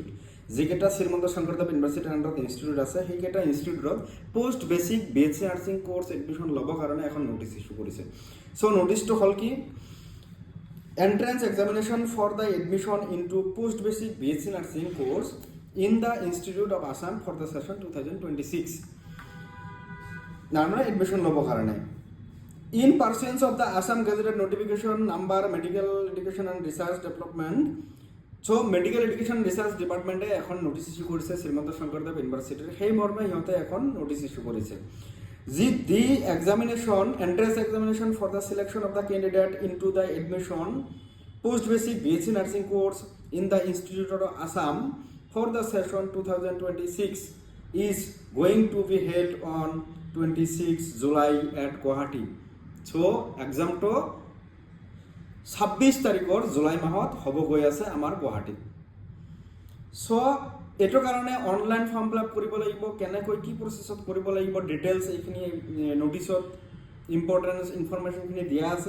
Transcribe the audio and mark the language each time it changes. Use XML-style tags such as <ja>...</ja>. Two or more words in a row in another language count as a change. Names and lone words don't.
<as>যিকেইটা শ্ৰীমন্ত শংকৰদেৱ ইউনিভাৰ্চিটিৰ আণ্ডাৰত ইনষ্টিটিউট আছে, সেইকেইটা ইনষ্টিটিউটত</as> <en>post basic BSc nursing course admission</en> <as>ল'বৰ কাৰণে এখন</as> <en>notice issue</en> <as>কৰিছে।</as> <en>চ'</en> <as>নটিচটো হ'ল কি?</as> <en>entrance examination for the admission into post basic BSc nursing course in the institute of Assam for the session 2026 নাৰ্মাৰ</en> <as>এডমিশ্যন ল'বৰ কাৰণে</as> <en>in pursuance of the Assam Gazetted Notification number Medical Education and Research Development. So Medical Education Research Department</en> <as>এখন নোটিচ ইস্যু কৰিছে শ্ৰীমন্ত শংকৰদেৱ ইউনিভাৰ্চিটিৰ, সেই মৰ্মে সিহঁতে এখন নোটিচ ইস্যু কৰিছে যি</as> <en>the examination entrance examination for the selection of the candidate into the admission post basic BSc nursing course in the institute of Assam for the session 2026 is going to be held on 26 July at Guwahati.</en> <as>চ' এক্সামটো 26 তাৰিখৰ জুলাই মাহত হ'ব গৈ আছে আমাৰ গুৱাহাটীত। চ' এইটোৰ কাৰণে</as> <en>online form fill up</en> <as>কৰিব লাগিব, কেনেকৈ কি প্ৰচেছত কৰিব লাগিব, ডিটেইলছ এইখিনি নটিচত</as> <en>important information</en> <as>দিয়া আছে।</as>